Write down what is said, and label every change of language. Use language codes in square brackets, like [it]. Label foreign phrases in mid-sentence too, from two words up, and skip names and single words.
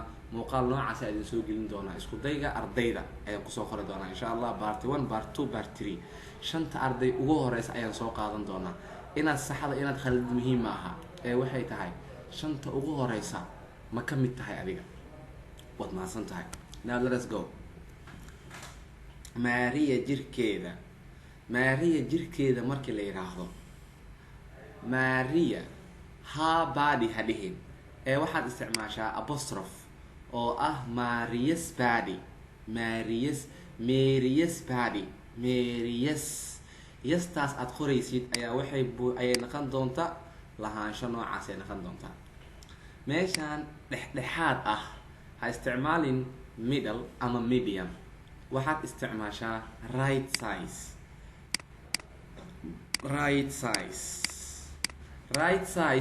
[so] muuqaal noocaas ayaan soo gelin doonaa, isku dayga ardayda ayaan kusoo qori doonaa [ar] insha Allah. [en] part 1 part 2 part 3 [so] shanta arday ugu horeysa ayaan soo qaadan doonaa. inaad saxda inaad khalid muhiim ma aha ee waxay tahay shanta ugu horeysa ma ka mid tahay adiga. waad mahadsan tahay. [en] now let us go. [so] Maria jirkeeda markii la yiraahdo [en] Maria her body [so] ha dhihin ee waxaad isticmaashaa apostrophe oo ah [en] Maria's body. Maria's body. [so] yastaas aad qoraysid ayaa ayay noqon doontaa lahaansho noocaas ay noqon doontaa. meeshaan dhexdhexaad ah ha isticmaalin middle ama medium, waxaad isticmaashaa [en] right size.